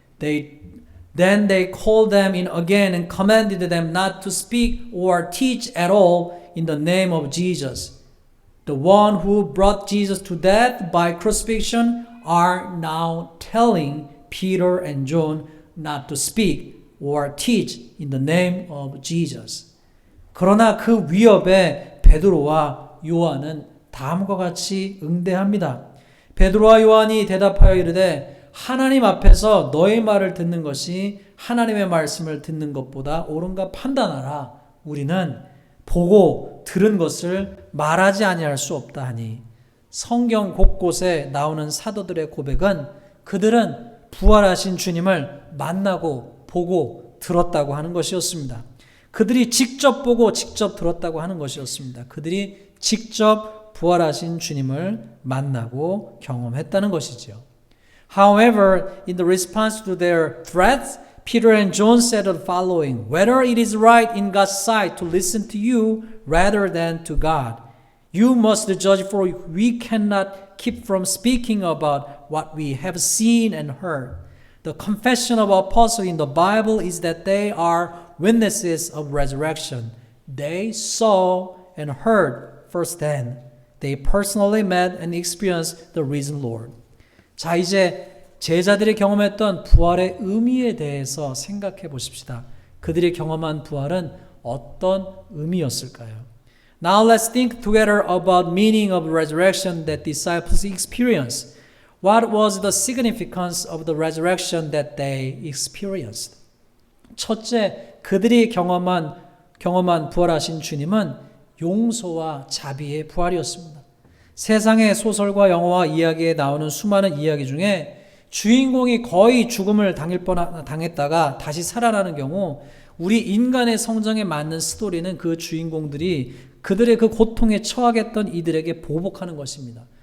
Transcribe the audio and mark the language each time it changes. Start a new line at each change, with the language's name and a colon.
English: Then they called them in again and commanded them not to speak or teach at all in the name of Jesus. The one who brought Jesus to death by crucifixion are now telling Peter and John not to speak or teach in the name of Jesus.
Korean: 그러나 그 위협에 베드로와 요한은 다음과 같이 응대합니다. 베드로와 요한이 대답하여 이르되 하나님 앞에서 너의 말을 듣는 것이 하나님의 말씀을 듣는 것보다 옳은가 판단하라. 우리는 보고 들은 것을 말하지 아니할 수 없다 하니. 성경 곳곳에 나오는 사도들의 고백은 그들은 부활하신 주님을 만나고 보고 들었다고 하는 것이었습니다. 그들이 직접 보고 직접 들었다고 하는 것이었습니다. 그들이 직접 부활하신 주님을 만나고 경험했다는 것이지요.
English: However, in the response to their threats, Peter and John said the following, "Whether it is right in God's sight to listen to you rather than to God, you must judge, for we cannot keep from speaking about what we have seen and heard." The confession of apostles in the Bible is that they are witnesses of resurrection. They saw and heard firsthand. They personally met and experienced the risen Lord.
Korean: 자, 이제 제자들이 경험했던 부활의 의미에 대해서 생각해 보십시다. 그들이 경험한 부활은 어떤 의미였을까요?
English: Now let's think together about meaning of resurrection that disciples experienced. What was the significance of the resurrection that they experienced?
Korean: 첫째, 그들이 경험한 부활하신 주님은 용서와 자비의 부활이었습니다. 세상의 소설과 영화와 이야기에 나오는 수많은 이야기 중에 주인공이 거의 죽음을 당했다가 다시 살아나는 경우 우리 인간의 성정에 맞는 스토리는 그 주인공들이 그들의 그 고통에 처하겠던 이들에게 보복하는 것입니다.